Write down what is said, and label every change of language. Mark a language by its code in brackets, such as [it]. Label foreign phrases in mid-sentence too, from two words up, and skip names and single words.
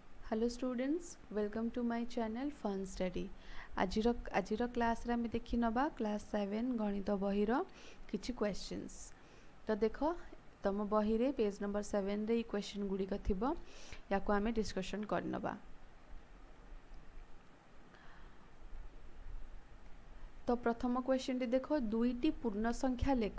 [en] Hello students, welcome to my channel Fun Study. [or] ଆଜିର କ୍ଲାସ ରେ ଆମ ଦେଖି ନବା କ୍ଲାସ 7 ଗଣିତ ବହିର କିଛି କ୍ୱେଶ୍ଚନ୍ସ। ତୋ ଦେଖ ତୁମ ବହି ରେ [en] page number [or] 7 ରେ କ୍ୱେଶ୍ଚନ ଗୁଡ଼ିକ ଥିବ, ଯାକୁ ଆମେ ଡିସ୍କସନ କର ନବା। ତୋ ପ୍ରଥମ କ୍ୱେଶ୍ଚନ ଟି ଦେଖ, ଦୁଇଟି ପୂର୍ଣ୍ଣ ସଂଖ୍ୟା ଲେଖ।